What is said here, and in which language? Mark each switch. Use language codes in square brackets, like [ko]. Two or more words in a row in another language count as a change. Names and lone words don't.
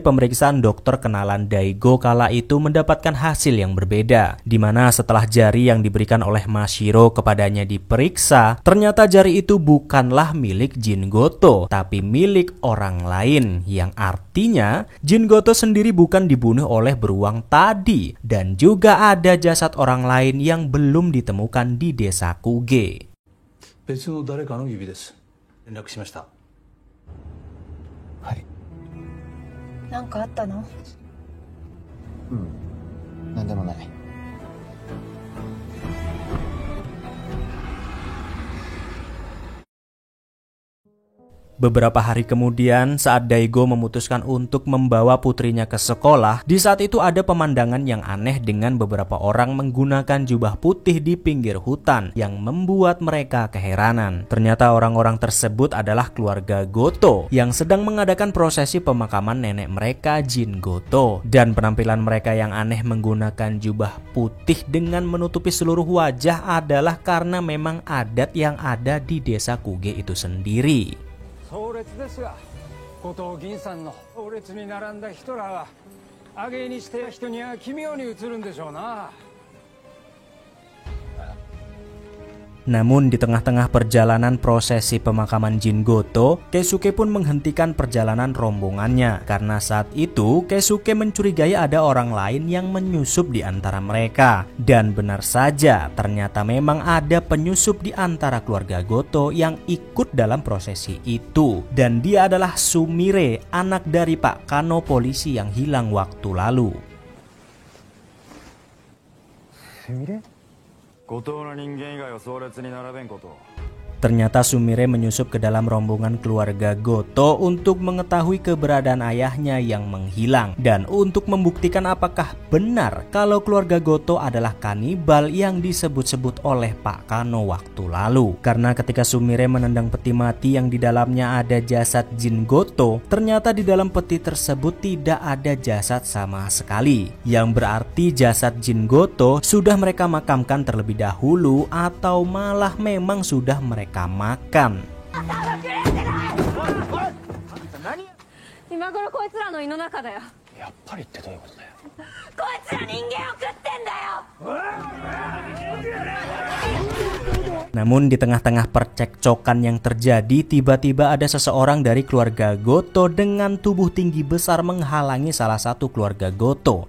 [id] pemeriksaan dokter kenalan Daigo kala itu mendapatkan hasil yang berbeda, di mana setelah jari yang diberikan oleh Mashiro kepadanya diperiksa, ternyata jari itu bukanlah milik Jin Goto, tapi milik orang lain, yang artinya Jin Goto sendiri bukan dibunuh oleh beruang tadi, dan juga ada jasad orang lain yang belum ditemukan di desa Kuge. [ja] 別の誰かの指です。連絡しました。はい。なんかあったの？なんでもない。 [id] Beberapa hari kemudian, saat Daigo memutuskan untuk membawa putrinya ke sekolah, di saat itu ada pemandangan yang aneh dengan beberapa orang menggunakan jubah putih di pinggir hutan yang membuat mereka keheranan. Ternyata orang-orang tersebut adalah keluarga Goto yang sedang mengadakan prosesi pemakaman nenek mereka Jin Goto. Dan penampilan mereka yang aneh menggunakan jubah putih dengan menutupi seluruh wajah adalah karena memang adat yang ada di desa Kuge itu sendiri. [ja] 葬列ですが、後藤銀さんの葬列に並んだ人らは挙げにして人には奇妙に映るんでしょうな。 [id] Namun di tengah-tengah perjalanan prosesi pemakaman Jin Goto, Keisuke pun menghentikan perjalanan rombongannya karena saat itu Keisuke mencurigai ada orang lain yang menyusup di antara mereka. Dan benar saja, ternyata memang ada penyusup di antara keluarga Goto yang ikut dalam prosesi itu. Dan dia adalah Sumire, anak dari Pak Kano polisi yang hilang waktu lalu. [ja] 後藤の人間以外を葬列に並べんこと。 [id] Ternyata Sumire menyusup ke dalam rombongan keluarga Goto untuk mengetahui keberadaan ayahnya yang menghilang dan untuk membuktikan apakah benar kalau keluarga Goto adalah kanibal yang disebut-sebut oleh Pak Kano waktu lalu. Karena ketika Sumire menendang peti mati yang di dalamnya ada jasad Jin Goto, ternyata di dalam peti tersebut tidak ada jasad sama sekali, yang berarti jasad Jin Goto sudah mereka makamkan terlebih dahulu atau malah memang sudah mereka makan. [ja] 今頃こいつらの胃の中だよ。やっぱりってどういうことだよ。こいつら人間を食ってんだよ。 [id] Namun di tengah-tengah percekcokan yang terjadi, tiba-tiba ada seseorang dari keluarga Goto dengan tubuh tinggi besar menghalangi salah satu keluarga Goto.